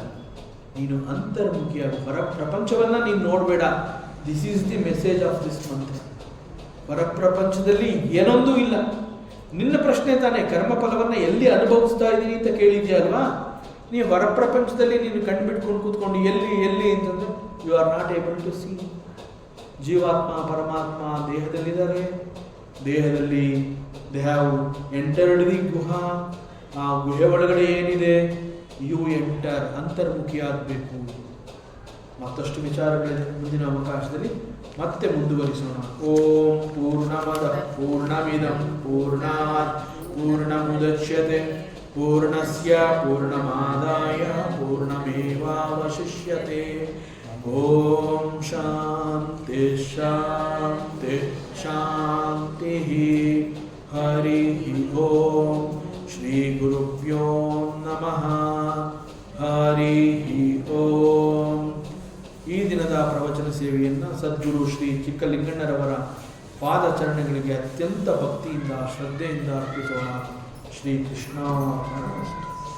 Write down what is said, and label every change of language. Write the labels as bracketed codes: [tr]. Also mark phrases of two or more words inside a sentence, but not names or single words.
[kn] ನೀನು ಅಂತರ್ಮುಖಿಯಾಗ, ಹೊರ ಪ್ರಪಂಚವನ್ನ ನೀನು ನೋಡಬೇಡ. [en] this is the message of this mantra. [kn] ಹೊರ ಪ್ರಪಂಚದಲ್ಲಿ ಏನೊಂದೂ ಇಲ್ಲ. ನಿನ್ನ ಪ್ರಶ್ನೆ ತಾನೇ, ಕರ್ಮಫಲವನ್ನ ಎಲ್ಲಿ ಅನುಭವಿಸ್ತಾ ಇದ್ದೀನಿ ಅಂತ ಕೇಳಿದ್ಯಲ್ವಾ? ನೀವು ಹೊರ ಪ್ರಪಂಚದಲ್ಲಿ ನೀನು ಕಂಡುಬಿಟ್ಕೊಂಡು ಕೂತ್ಕೊಂಡು ಎಲ್ಲಿ ಅಂತಂದ್ರೆ [en] you are not able to see. [kn] ಜೀವಾತ್ಮ ಪರಮಾತ್ಮ ದೇಹದಲ್ಲಿದ್ದಾರೆ. [en] ದೇಹದಲ್ಲಿ they have entered the guha. [kn] ಆ ಗುಹೆ ಒಳಗಡೆ ಏನಿದೆ? [en] you enter, [kn] ಅಂತರ್ಮುಖಿಯಾಗಬೇಕು. ಮತ್ತಷ್ಟು ವಿಚಾರಗಳಿದೆ, ಮುಂದಿನ ಅವಕಾಶದಲ್ಲಿ ಮತ್ತೆ ಮುಂದುವರಿಸೋಣ. [sa] ಓಂ ಪೂರ್ಣಮದ ಪೂರ್ಣಮಿದಂ ಪೂರ್ಣಾತ್ ಪೂರ್ಣಮುದಚ್ಯತೆ ಪೂರ್ಣಸ್ಯ ಪೂರ್ಣಮಾದಾಯ ಪೂರ್ಣಮೇವಾವಶಿಷ್ಯತೆ. ಓಂ ಶಾಂತಿ ಶಾಂತಿ ಶಾಂತಿ. ಹರಿ ಓಂ. ಶ್ರೀ ಗುರುಭ್ಯೋ ನಮಃ. ಹರಿ ಓಂ. [kn] ಈ ದಿನದ ಪ್ರವಚನ ಸೇವೆಯನ್ನು ಸದ್ಗುರು ಶ್ರೀ ಚಿಕ್ಕಲಿಂಗಣ್ಣರವರ ಪಾದಚರಣೆಗಳಿಗೆ ಅತ್ಯಂತ ಭಕ್ತಿಯಿಂದ ಶ್ರದ್ಧೆಯಿಂದ ಅರ್ಪಿಸೋಣ. ಶ್ರೀ ಕೃಷ್ಣ.